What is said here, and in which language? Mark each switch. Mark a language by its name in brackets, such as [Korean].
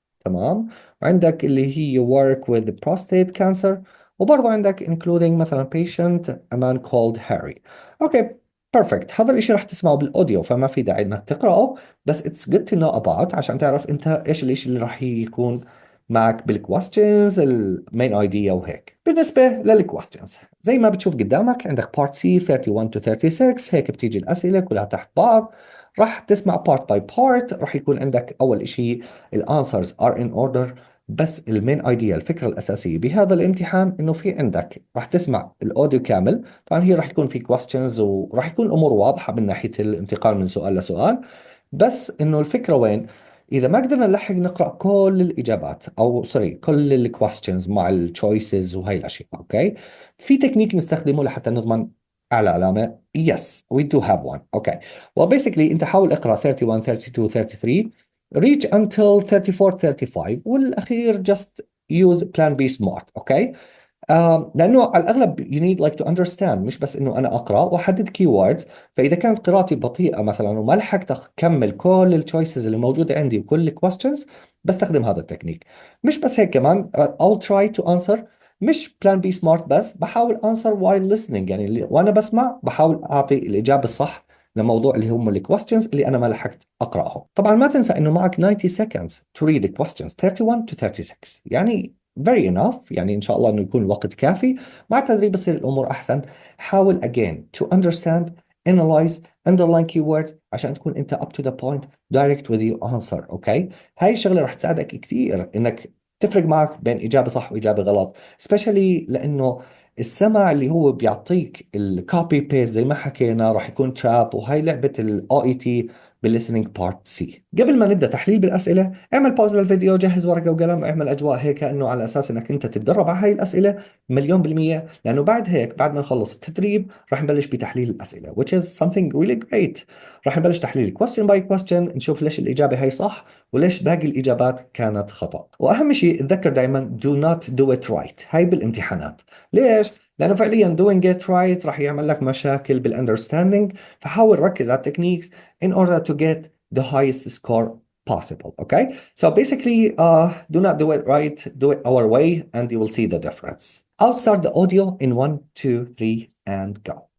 [Arabic] تمام، وعندك اللي هي [English] work with prostate cancer، [Arabic] وبرضه عندك [English] including [Arabic] مثلا [English] patient a man called Harry. [Arabic] اوكي، [English] Perfect. [Arabic] هذا الاشي رح تسمعه بالاوديو فما في داعي انك تقرأه، بس [English] it's good to know about [Arabic] عشان تعرف انت ايش الاشي اللي رح يكون معك بالكويستشنز المين ايديا وهيك. بالنسبة للكويستشنز زي ما بتشوف قدامك عندك بارت سي 31 to 36، هيك بتيجي الأسئلة كلها تحت بعض. راح تسمع بارت باي بارت. راح يكون عندك أول إشي [English] الانسرز are in order, [Arabic] بس المين ايديا الفكرة الأساسية بهذا الامتحان إنه في عندك راح تسمع الأوديو كامل. طبعا هي راح تكون في كويستشنز وراح يكون الأمور واضحة من ناحية الانتقال من سؤال لسؤال، بس إنه الفكرة وين؟ إذا ما قدرنا نلحق نقرأ كل الإجابات أو سوري كل الكويستشنز مع التشويسز وهي الأشياء، أوكي، في تكنيك نستخدمه لحتى نضمن أعلى علامة. [English] Yes, we do have one. Okay. Well, basically [Arabic] أنت حاول اقرأ [English] 31, 32, 33, reach until 34, 35 [Arabic] والأخير [English] just use plan B smart. Okay. [Arabic] لأنه على الأغلب [English] you need like to understand، [Arabic] مش بس إنه أنا أقرأ وأحدد keywords. فإذا كانت قراءتي بطيئة مثلا وما لحقت أكمل كل التشويسز اللي موجودة عندي وكل الكويستشنز، بستخدم هذا التكنيك. مش بس هيك كمان [English] I'll try to answer [Arabic] مش [English] plan B smart [Arabic] بس، بحاول [English] answer while listening، [Arabic] يعني وأنا بسمع بحاول أعطي الإجابة الصح لموضوع اللي هم الكويستشنز اللي أنا ما لحقت أقرأهم. طبعا ما تنسى إنه معك [English] 90 seconds to read the questions 31 to 36، [Arabic] يعني [English] very enough، [Arabic] يعني إن شاء الله إنه يكون الوقت كافي. مع التدريب بصير الأمور أحسن. حاول [English] again to understand, analyze, underline keywords [Arabic] عشان تكون أنت [English] up to the point direct with your answer. [Arabic] أوكي، هاي الشغلة رح تساعدك كثير إنك تفرق معك بين إجابة صح وإجابة غلط، [English] especially [Arabic] لأنه السمع اللي هو بيعطيك الكوبي بيست زي ما حكينا راح يكون تراب، وهي لعبة ال OET بالlistening part C. قبل ما نبدأ تحليل بالأسئلة اعمل باوز للفيديو، جهز ورقة وقلم، اعمل أجواء هيك إنه على أساس إنك أنت تتدرب على هاي الأسئلة 1,000,000%، لأنه بعد هيك بعد ما نخلص التدريب راح نبلش بتحليل الأسئلة [English] which is something really great. [Arabic] راح نبلش تحليل [English] question by question، [Arabic] نشوف ليش الإجابة هي صح وليش باقي الإجابات كانت خطأ. وأهم شيء تذكر دائما [English] do not do it right [Arabic] هاي بالامتحانات. ليش؟ لأنه فعليا [English] doing it right [Arabic] راح يعمل لك مشاكل بالunderstanding، فحاول ركز على التكنيكس [English] in order to get the highest score possible. Okay, so basically do not do it right, do it our way and you will see the difference. I'll start the audio in 1, 2, 3 and go.